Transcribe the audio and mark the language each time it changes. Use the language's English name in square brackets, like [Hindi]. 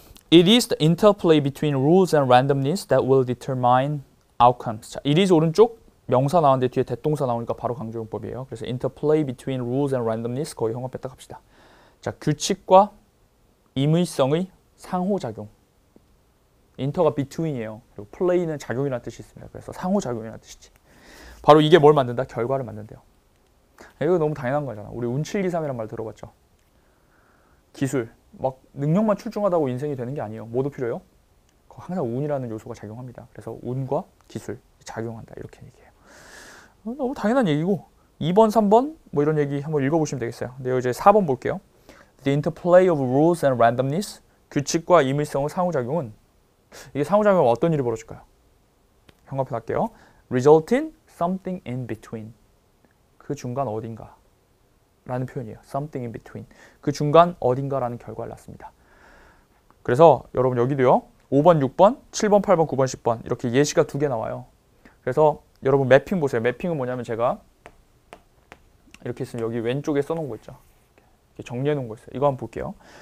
[English] It is the interplay between rules and randomness that will determine outcomes. [Korean] 자, it is 오른쪽 명사 나왔는데 뒤에 대동사 나오니까 바로 강조용법이에요. 그래서 [English] interplay between rules and randomness [Korean] 거의 형광펜 딱 합시다. 자, 규칙과 임의성의 상호작용. 인터가 between이에요. 그리고 play는 작용이라는 뜻이 있습니다. 그래서 상호작용이라는 뜻이지. 바로 이게 뭘 만든다? 결과를 만든대요. 이거 너무 당연한 거잖아. 우리 운723이란 말 들어봤죠? 기술, 막 능력만 출중하다고 인생이 되는 게 아니에요. 뭐도 필요해요? 항상 운이라는 요소가 작용합니다. 그래서 운과 기술 작용한다. 이렇게 얘기해요. 너무 당연한 얘기고 2번, 3번 뭐 이런 얘기 한번 읽어보시면 되겠어요. 근데 이제 4번 볼게요. [English] The interplay of rules and randomness. [Korean] 규칙과 임의성의 상호작용은 이게 상호작용은 어떤 일이 벌어질까요? 형광펜 할게요. [English] Result in something in between. [Korean] 그 중간 어딘가 라는 표현이에요. [English] Something in between. [Korean] 그 중간 어딘가라는 결과를 낳습니다. 그래서 여러분 여기도요. 5번, 6번, 7번, 8번, 9번, 10번 이렇게 예시가 2개 나와요. 그래서 여러분 매핑 보세요. 매핑은 뭐냐면 제가 이렇게 있으면 여기 왼쪽에 써놓은 거 있죠. 이렇게 정리해 놓은 거 있어요. 이거 한번 볼게요.